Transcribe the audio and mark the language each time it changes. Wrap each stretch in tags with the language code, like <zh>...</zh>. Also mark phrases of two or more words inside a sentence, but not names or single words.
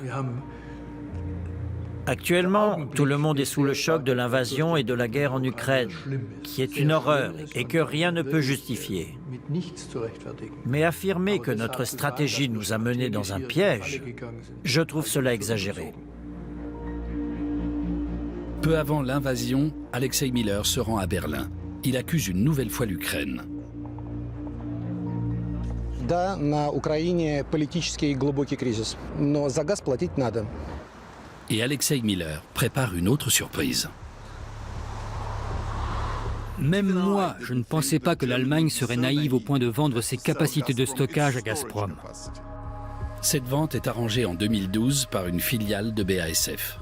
<fr>Actuellement, tout le monde est sous le choc de l'invasion et de la guerre en Ukraine, qui est une horreur et que rien ne peut justifier. Mais affirmer que notre stratégie nous a menés dans un piège, je trouve cela exagéré. Peu avant l'invasion, Alexei Miller se rend à Berlin. Il accuse une nouvelle fois l'Ukraine.</fr> <ru>Да, на Украине политический глубокий кризис, но за газ платить надо.</ru> <fr>Et Alexei Miller prépare une autre surprise. Même moi, je ne pensais pas que l'Allemagne serait naïve au point de vendre ses capacités de stockage à Gazprom. Cette vente est arrangée en 2012 par une filiale de BASF.</fr>